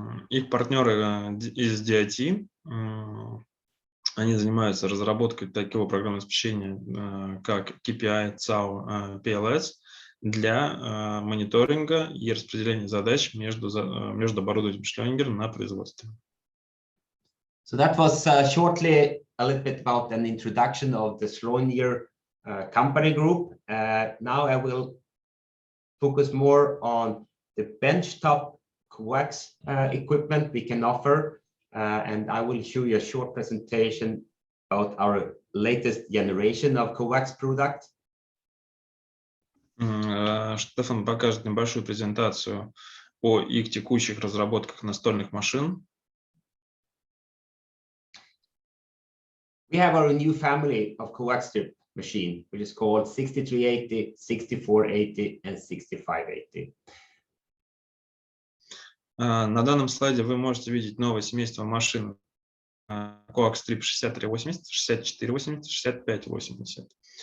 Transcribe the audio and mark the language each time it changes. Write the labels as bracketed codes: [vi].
[ru] Их партнеры из DIT, они занимаются разработкой такого программного обеспечения, как KPI, CAU, PLS, для мониторинга и распределения задач между оборудованием Scheluniger на производстве. [en] So that was shortly a little bit about an introduction of the Scheluniger company group. Now I will focus more on the benchtop coax equipment we can offer, and I will show you a short presentation about our latest generation of coax product. [ru] Штефан покажет небольшую презентацию о их текущих разработках настольных машин. [en] We have our new family of CoaxStrip machine, which is called 6380, 6480, and 6580. [ru] На данном слайде вы можете видеть новое семейство машин CoaxStrip 6380, 6480, 6580.